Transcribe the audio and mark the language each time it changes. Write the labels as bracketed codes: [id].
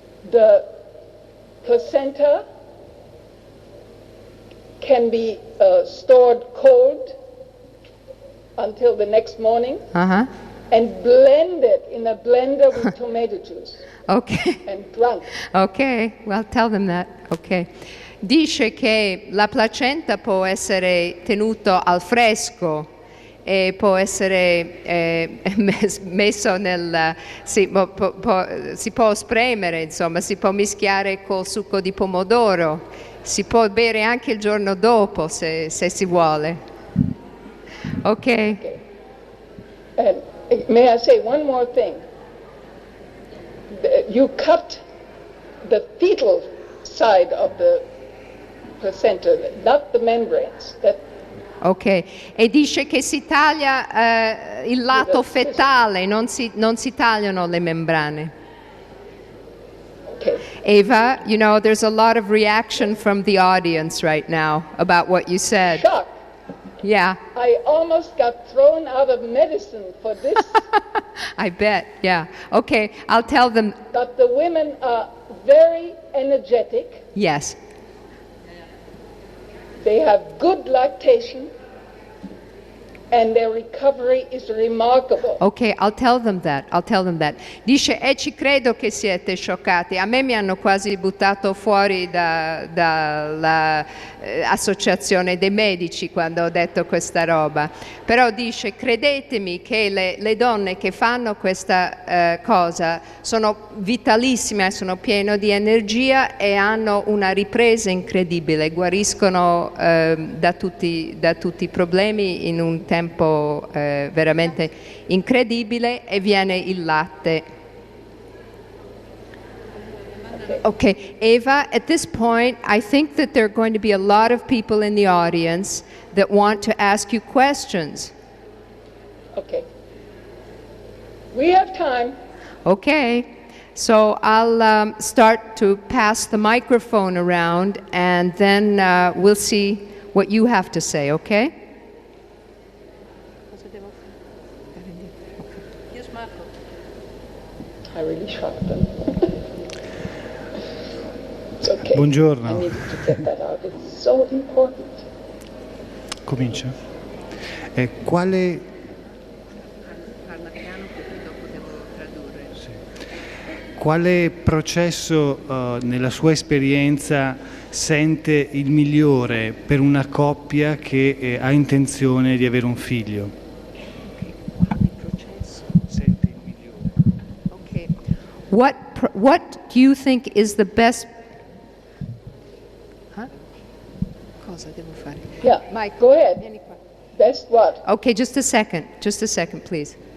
[en] The placenta can be stored cold until the next morning Uh-huh. and blended in a blender with tomato juice Ok. and drunk. Ok, well, tell them that. Ok. [it] Dice che la placenta può essere tenuto al fresco e può essere messo nel... si può spremere, insomma, si può mischiare col succo di pomodoro, si può bere anche il giorno dopo se si vuole. [en] Ok. And may I say one more thing? You cut the fetal side of the placenta, not the membranes. [it] Ok, e dice che si taglia il lato fetale, non si tagliano le membrane. [en] Okay. Eva, you know, there's a lot of reaction from the audience right now about what you said. Shock. Yeah, I almost got thrown out of medicine for this. I bet, yeah. Okay, I'll tell them, But the women are very energetic. yes. They have good lactation, and their recovery is remarkable. Ok, I'll tell them that. [it] Dice, ci credo che siete scioccati. A me mi hanno quasi buttato fuori dall'associazione dei medici quando ho detto questa roba. Però dice, credetemi che le donne che fanno questa cosa sono vitalissime, sono piene di energia e hanno una ripresa incredibile, guariscono da tutti i problemi in un tempo veramente incredibile e viene il latte. [en] Okay, Eva, at this point, I think that there are going to be a lot of people in the audience that want to ask you questions. Okay. We have time. Okay, so I'll start to pass the microphone around and then we'll see what you have to say, okay? Yes, Marco. I really shocked them. It's okay. [it] Buongiorno. [en] I needed to get that out. It's so important. [it] Comincia. Quale... Parla piano perché dopo devo tradurre. Sì. Quale processo nella sua esperienza sente il migliore per una coppia che ha intenzione di avere un figlio? Quale processo? Sente il migliore. [en] Okay. What do you think is the best? [it] Huh? Cosa devo fare? [en] Yeah, Mike, go ahead. [it] vieni qua. [en] Best what? Okay, just a second, please.